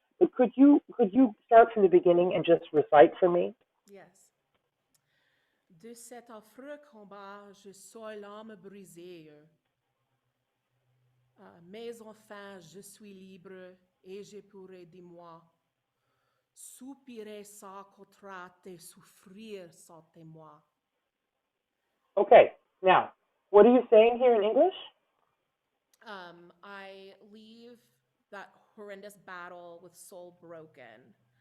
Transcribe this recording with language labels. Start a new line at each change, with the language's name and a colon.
English: But could you start from the beginning and just recite for me? Yes.
French: De cet affreux combat, je suis l'âme brisée. Mais enfin, je suis libre et je pourrai de moi soupirer sans contrainte et souffrir sans témoin.
English: Okay, now, what are you saying here in English? I leave that horrendous battle with soul broken.